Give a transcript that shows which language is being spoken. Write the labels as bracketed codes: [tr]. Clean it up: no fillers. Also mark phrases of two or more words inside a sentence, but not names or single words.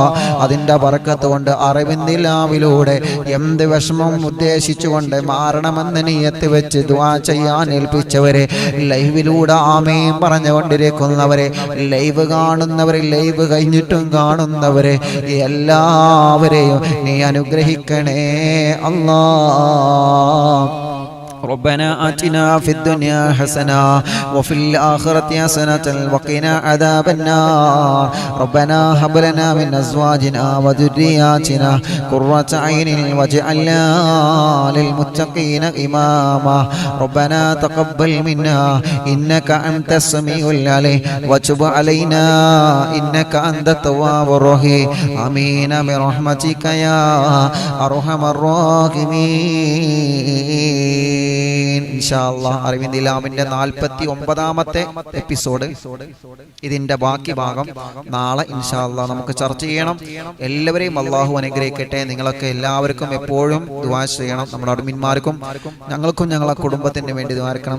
[ml] അതിൻ്റെ ബർക്കത്ത് കൊണ്ട് അറിവിന്നിലാവിലൂടെ എന്ത് വിഷമം ഉദ്ദേശിച്ചുകൊണ്ട് മാറണമെന്ന് നിയത്ത് വെച്ച് ദുആ ചെയ്യാൻ ഏൽപ്പിച്ചവരെ, ലൈവിലൂടെ ആമീൻ പറഞ്ഞുകൊണ്ടിരിക്കുന്നവരെ, ലൈവ് കാണുന്നവരെ, ലൈവ് കഴിഞ്ഞിട്ടും കാണുന്നവരെ എല്ലാവരെയും നീ അനുഗ്രഹിക്കണേ അല്ലാഹ്. [ar] ربنا آتنا في الدنيا حسنة وفي الآخرة حسنة وقنا عذاب النار. ربنا هب لنا من أزواجنا وذرياتنا قرة عين واجعلنا للمتقين إماما. ربنا تقبل منا إنك أنت السميع العليم وتب علينا إنك أنت التواب الرحيم. آمين برحمتك يا أرحم الراحمين. إن شاء الله [ml] അറിവിന്ദിലാമിന്റെ 49ാമത്തെ എപ്പിസോഡ്, ഇതിന്റെ ബാക്കി ഭാഗം നാളെ [ar] إن شاء الله [ml] നമുക്ക് ചർച്ച ചെയ്യണം. എല്ലാവരെയും അല്ലാഹു അനുഗ്രഹിക്കട്ടെ. നിങ്ങളൊക്കെ എല്ലാവർക്കും എപ്പോഴും ദുആ ചെയ്യണം. നമ്മുടെ അഡ്മിന്മാർക്കും ഞങ്ങൾക്കും ഞങ്ങളെ കുടുംബത്തിന് വേണ്ടി ദുആർക്കണം.